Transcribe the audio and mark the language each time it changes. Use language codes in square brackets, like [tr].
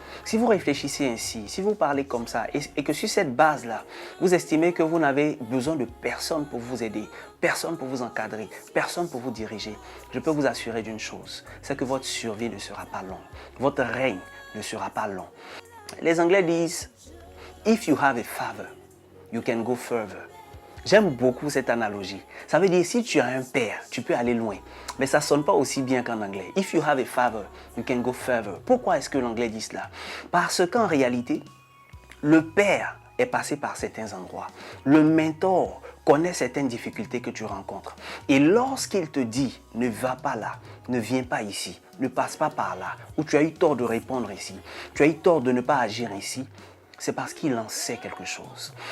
[fr] Si vous réfléchissez ainsi, si vous parlez comme ça et que sur cette base-là, vous estimez que vous n'avez besoin de personne pour vous aider, personne pour vous encadrer, personne pour vous diriger, je peux vous assurer d'une chose, c'est que votre survie ne sera pas longue. Votre règne ne sera pas long. Les Anglais disent, [en] if you have a father, you can go further. [fr] J'aime beaucoup cette analogie. Ça veut dire, si tu as un père, tu peux aller loin. Mais ça ne sonne pas aussi bien qu'en anglais. [en] If you have a father, you can go further. [fr] Pourquoi est-ce que l'anglais dit cela? Parce qu'en réalité, le père est passé par certains endroits. Le mentor connaît certaines difficultés que tu rencontres. Et lorsqu'il te dit, ne va pas là, ne viens pas ici, ne passe pas par là, ou tu as eu tort de répondre ici, tu as eu tort de ne pas agir ici, c'est parce qu'il en sait quelque chose.